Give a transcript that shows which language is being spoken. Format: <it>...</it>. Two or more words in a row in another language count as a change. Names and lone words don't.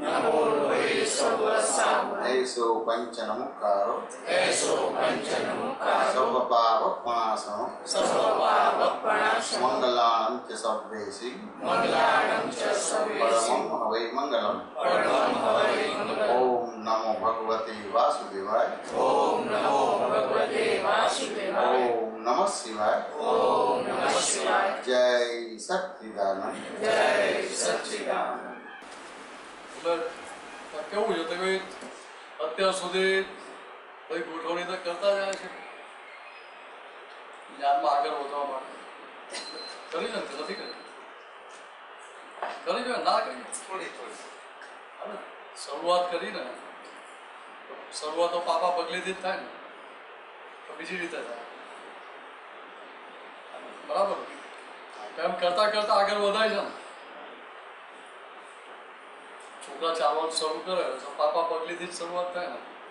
<pra>ऐसो पंचनमुकारो सर्वपापप्रणाशनं मंगलानं च सर्वेषि परमं हवै मंगलम्।</pra> <sa>ओम नमो भगवते वासुदेवाय। ओम नमः शिवाय। जय सच्चिदानंद।</sa> <gu>કેવું છે તમે અત્યાર સુધી કઈ ગોઠવણી તો કરતા જાય છે જ્ઞાનમાં આગળ વધવા માટે કરી ને નથી કરી ના કરી થોડી શરૂઆત કરી ને શરૂઆત તો પાપા પગલેથી જ થાય ને તો બીજી રીતે થાય બરાબર એમ કરતા કરતા આગળ વધાય છે ને છોકરા ચાલવાનું શરૂ કરે તો પાપા પગલીથી જ શરૂઆત થાય ને</gu>